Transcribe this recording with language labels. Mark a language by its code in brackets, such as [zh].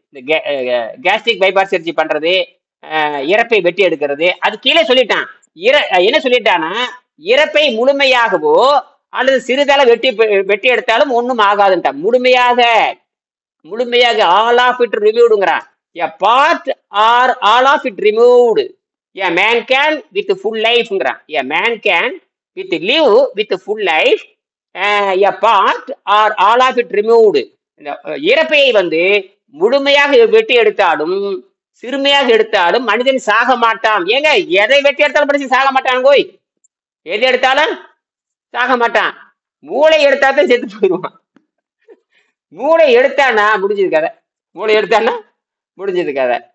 [ta] இந்த gastric bypass surgery பண்றது, இறப்பை வெட்டி எடுக்கிறது. அது கீழே சொல்லிட்டான். என்ன சொல்லிட்டானா, இறப்பை முழுமையாகவோ அல்லது சிறிதளவு வெட்டி எடுத்தாலும் ஒன்றும் ஆகாதுன்ட்டான். முழுமையாக [en] All of it ரிமூவ்டுங்கிறான். A part or all of it removed. A man can with full life-ங்கிறான். A man can live with full life. A part or all of it removed. [ta] இறப்பையை வந்து முழுமையாக வெட்டி எடுத்தாலும் சிறுமையாக எடுத்தாலும் மனிதன் சாக மாட்டான். ஏங்க, எதை வெட்டி எடுத்தாலும் மனுஷன் சாக மாட்டான். கோய், எது எடுத்தாலும் சாக மாட்டான். மூளை எடுத்தாதான் செத்து போயிடுவான். மூளை எடுத்தானா முடிஞ்சது கதை. மூளை எடுத்தானா முடிஞ்சது கதை.